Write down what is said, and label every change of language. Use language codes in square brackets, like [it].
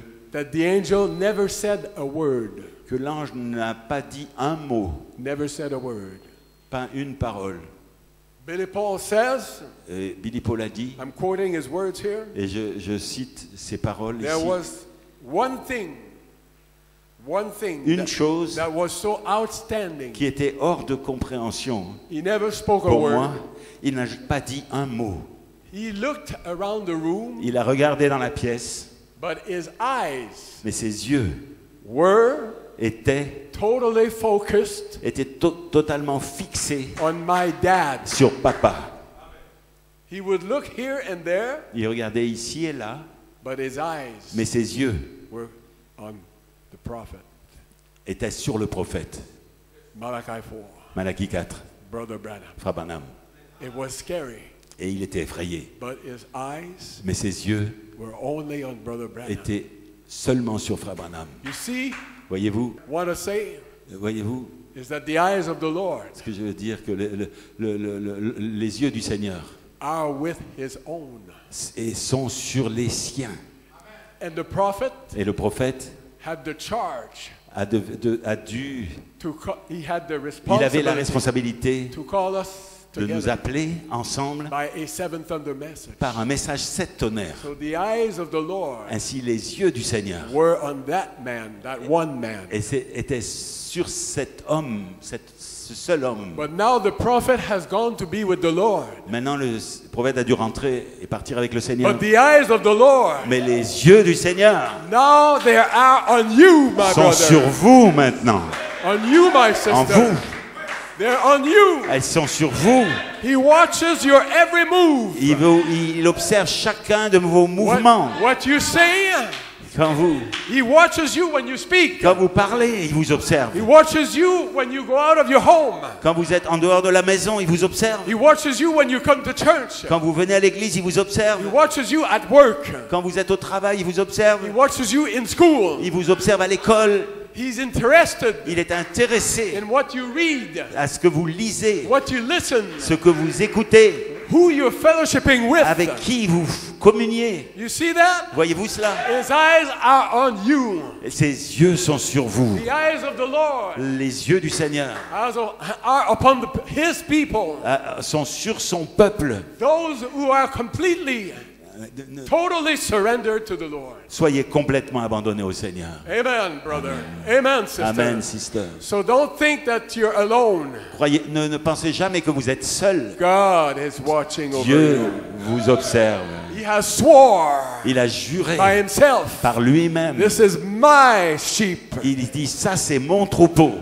[en] that the angel never said a word. [fr] Que l'ange n'a pas dit un mot, [en] Never said a word. [fr] pas une parole. [en] Billy Paul says, [fr] Et Billy Paul a dit, [en] I'm quoting his words here, [fr] et je cite ses paroles [en] there [fr] ici, [en] was one thing [fr] une chose [en] that was so outstanding. [fr] qui était hors de compréhension [en] He never spoke a [fr] pour [en] word. [fr] moi. Il n'a pas dit un mot. [en] He looked around the room, [fr] Il a regardé dans la pièce, [en] but his eyes [fr] mais ses yeux étaient [en] totally focused [fr] totalement fixés [en] on my dad. [fr] sur papa. [en] He would look here and there, [fr] Il regardait ici et là, [en] but his eyes [fr] mais ses yeux [en] were on the prophet. [fr] étaient sur le prophète. [en] Malachi 4, [fr] Malachie 4, [en] Brother Branham. [fr] Frère Branham. [en] It was scary, [fr] Et il était effrayé. [en] but his eyes [fr] Mais ses yeux [en] were only on Brother Branham. [fr] étaient seulement sur Frère Branham. [en] You see, [fr] Voyez-vous, [en] what I say is that the eyes of the Lord [fr] ce que je veux dire, que les yeux du Seigneur [en] are with his own. [fr] sont sur les siens. [en] And the prophet [fr] Et le prophète [en] had the charge [fr] a dû, [en] he had the [fr] il avait la [en] responsibility [fr] responsabilité [en] to call us [fr] de nous appeler ensemble [en] by a seven thunder message. [fr] par un message 7 tonnerres. [en] So the eyes of the Lord [fr] Ainsi les yeux du Seigneur [en] were on that man, that one man. [fr] étaient sur cet homme, ce seul homme. [en] But now the prophet has gone to be with the Lord. [fr] Maintenant le prophète a dû rentrer et partir avec le Seigneur. [en] But the eyes of the Lord, [fr] Mais les yeux du Seigneur [en] now they are on you, my [fr] sont sur [en] brother. [fr] vous maintenant. [en] On you, my sister. [fr] En vous. [en] They're on you. [fr] Elles sont sur vous. [en] He watches your every move. [fr] Il observe chacun de vos mouvements. [en] What you say, [fr] Quand [en] he watches you when you speak. [fr] vous parlez, il vous observe. [en] He watches you when you go out of your home. [fr] Quand vous êtes en dehors de la maison, il vous observe. [en] He watches you when you come to church. [fr] Quand vous venez à l'église, il vous observe. [en] He watches you at work. [fr] Quand vous êtes au travail, il vous observe. [en] He watches you in school. [fr] Il vous observe à l'école. [en] He's interested [fr] Il est intéressé [en] in what you read, [fr] à ce que vous lisez, [en] what you listen, [fr] ce que vous écoutez, [en] who you're fellowshipping with. [fr] avec qui vous communiez. [en] You see that? [fr] Voyez-vous cela? [en] His eyes are on you. [fr] Ses yeux sont sur vous. [en] The eyes of the Lord [fr] Les yeux du Seigneur [en] are upon his people. [fr] sont sur son peuple. [en] Those who are completely, totally surrendered to the Lord. [fr] Soyez complètement abandonnés au Seigneur. [en] Amen, brother. Amen, sister. Amen, sister. So don't think that you're alone. [fr] Ne pensez jamais que vous êtes seul. [en] God is watching over [fr] Dieu [en] you. [fr] vous observe. [en] He has swore [fr] Il a juré [en] by himself, [fr] par lui-même. [en] this is my sheep. [fr] Il dit, ça c'est mon troupeau,